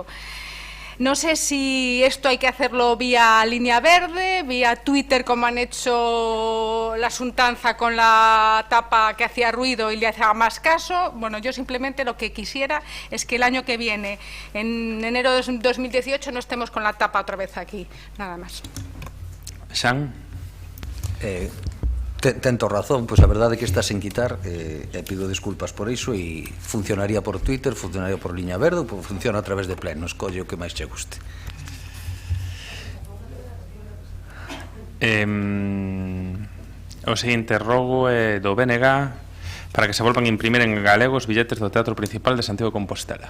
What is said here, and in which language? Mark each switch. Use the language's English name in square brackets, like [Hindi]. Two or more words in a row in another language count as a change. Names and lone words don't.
[Spanish] No sé si esto hay que hacerlo vía línea verde, vía Twitter, como han hecho la Xuntanza con la tapa que hacía ruido y le hacía más caso. Bueno, yo simplemente lo que quisiera es que el año que viene, en enero de 2018, no estemos con la tapa otra vez aquí. Nada más. [Galician] Xan? Tento razón, pois a verdade é que está sen quitar, pido disculpas por iso, e funcionaría por Twitter, funcionaría por liña verde, ou funciona a través de pleno, escolle o que máis che guste. O seguinte rogo é do BNG para que se volvan a imprimir en galego os billetes do Teatro Principal de Santiago de Compostela.